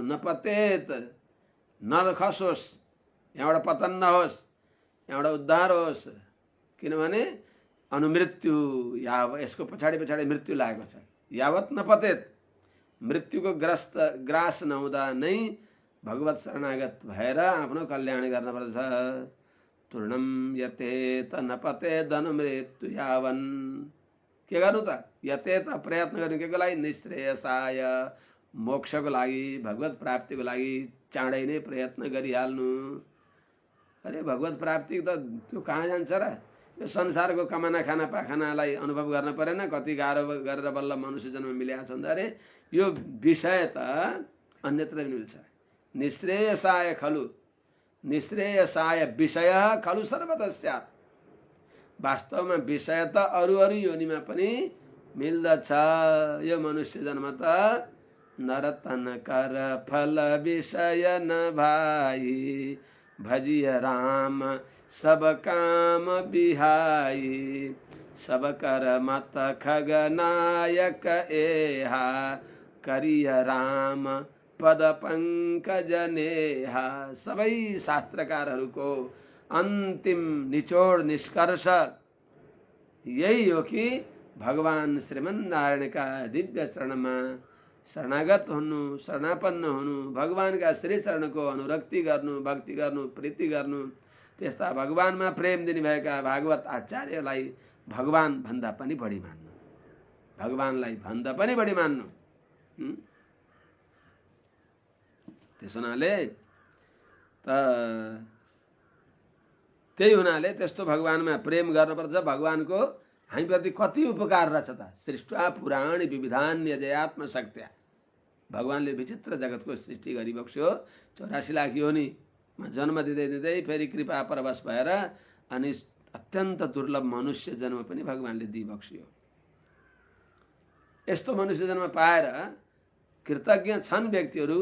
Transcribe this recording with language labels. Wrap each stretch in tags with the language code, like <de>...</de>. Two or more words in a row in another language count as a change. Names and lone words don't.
<ne>नपतेत, नखसोस्, यहाँबाट पतन नहोस्, यहाँबाट उद्धार होस्। किनभने अनुमृत्यु यसको पछाडि पछाडि मृत्यु लागेको छ।</ne> <sa>यावत नपतेत,</sa> <ne>मृत्युको ग्रास नहुँदा नै भगवत शरणागत भएर आफ्नो कल्याण गर्नुपर्छ।</ne> <sa>तूर्णम यतेत नपतेत अनुमृत्यु यावन्।</sa> <ne>के गर्नु त? यतेत, प्रयत्न गर्नु। के को लागि? निश्रेयसाय, मोक्षको लागि, भगवत प्राप्तिको लागि चाँडै नै प्रयत्न गरिहाल्नु। अरे भगवत प्राप्ति त त्यो कहाँ जान्छ र? यो संसारको कमाना खाना पाखानालाई अनुभव गर्न परेन? कति गाह्रो गरेर बल्ल मनुष्य जन्म मिलेका छन्। अरे यो विषय त अन्यत्र मिल्छ।</ne> <sa>निश्रेयसाय खलु, निश्रेयसाय विषय खलु सर्वतः स्यात्।</sa> <ne>वास्तवमा विषय त अरू योनिमा पनि मिल्दछ। यो मनुष्य जन्म त</ne> <awa>नरतन कर फल विषय न भाई, भजिय राम सब काम बिहाई, सब कर मत खगनायक एहा, करिय राम पद पंकज नेहा।</awa> <ne>सबै शास्त्रकारहरूको अन्तिम निचोड निष्कर्ष यही हो कि भगवान श्रीमन्नारायणका दिव्य चरणमा शरणागत हुनु, शरणापन्न हुनु, भगवानका श्री चरणको अनुरक्ति गर्नु, भक्ति गर्नु, प्रीति गर्नु। त्यस्ता भगवानमा प्रेम दिनुभएका भागवत आचार्यलाई भगवान भन्दा पनि बढी मान्नु, भगवानलाई भन्दा पनि बढी मान्नु। त्यसो हुनाले त्यही हुनाले त्यस्तो भगवानमा प्रेम गर्नुपर्छ। भगवानको हामीप्रति कति उपकार रहेछ त।</ne> <sa>सृष्टा पुराण विविधान्य जयात्म शक्त्या,</sa> <ne>भगवानले विचित्र जगतको सृष्टि गरिबक्स्यो। 84 लाख योनिमा जन्म दिँदै दिँदै फेरि कृपा परवश भएर अनि अत्यन्त दुर्लभ मनुष्य जन्म पनि भगवानले दिइबक्स्यो। यस्तो मनुष्य जन्म पाएर कृतज्ञ छन् व्यक्तिहरू।</ne>